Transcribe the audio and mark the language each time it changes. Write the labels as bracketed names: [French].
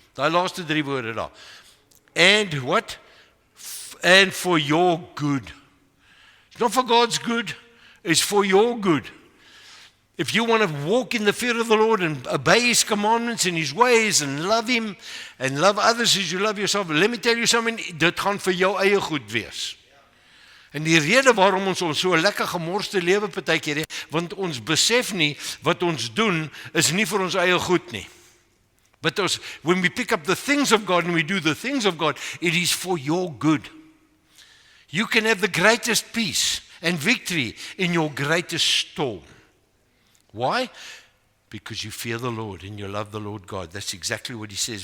[Afrikaans] Daai laaste drie woorde daar. [English] And what? And for your good. It's not for God's good, it's for your good. If you want to walk in the fear of the Lord and obey his commandments and his ways and love him and love others as you love yourself, let me tell you something, [Afrikaans] dit gaan vir jou eie goed wees. En die rede waarom ons so lekker gemorste lewe partykeer, want ons besef nie wat ons doen is nie vir ons eie goed nie. [English] But when we pick up the things of God and we do the things of God, it is for your good. You can have the greatest peace and victory in your greatest storm. Why? Because you fear the Lord and you love the Lord God. That's exactly what he says.